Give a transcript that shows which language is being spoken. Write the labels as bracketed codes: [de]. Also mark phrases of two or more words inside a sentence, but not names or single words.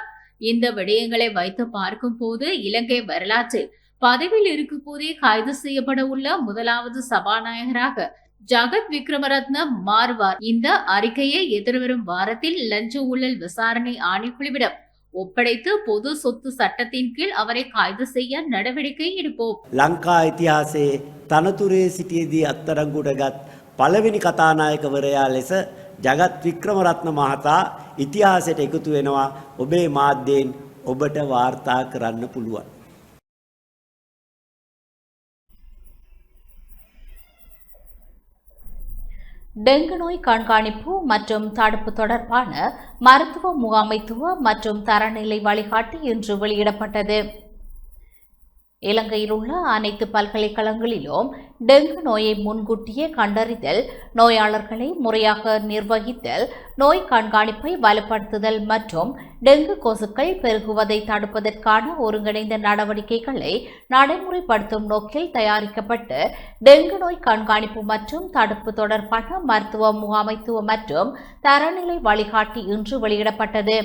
[ta] இந்த விடயங்களை வைத்து பார்க்கும் போது இலங்கை வரலாற்றில் பதவியில் இருக்கும் போதே கைது செய்யப்பட உள்ள முதலாவது சபாநாயகராக ஜகத் விக்ரமரத்ன மாறுவார். இந்த அறிக்கையை எதிர்வரும் வாரத்தில் லஞ்ச ஊழல் விசாரணை ஆணைக்குழுவிடம் ஒப்படைத்து பொது சொத்து சட்டத்தின் கீழ் அவரை கைது செய்ய நடவடிக்கை எடுப்போம். [si] ලංකා ඉතිහාසයේ තනතුරේ සිටියේදී අත්අඩංගුවටගත් පළවෙනි කතානායකවරයා ලෙස ජගත් වික්‍රමරත්න මහතා ඉතිහාසයට එකතු වෙනවා. ඔබේ මාධ්‍යයෙන් ඔබට වාර්තා කරන්න පුළුවන්. [ta] டெங்கு நோய் கண்காணிப்பு மற்றும் தடுப்பு தொடர்பான மருத்துவ முகாமைத்துவ மற்றும் தரநிலை வழிகாட்டி இன்று வெளியிடப்பட்டது. இலங்கையில் உள்ள அனைத்து பல்கலைக்கழகங்களிலும் டெங்கு நோயை முன்கூட்டியே கண்டறிதல், நோயாளர்களை முறையாக நிர்வகித்தல், நோய் கண்காணிப்பை வலுப்படுத்துதல் மற்றும் டெங்கு கொசுக்கள் பெருகுவதை தடுப்பதற்கான ஒருங்கிணைந்த நடவடிக்கைகளை நடைமுறைப்படுத்தும் நோக்கில் தயாரிக்கப்பட்டு டெங்கு நோய் கண்காணிப்பு மற்றும் தடுப்பு தொடர்பான மருத்துவ முகாமைத்துவ மற்றும் தரநிலை வழிகாட்டி இன்று வெளியிடப்பட்டது.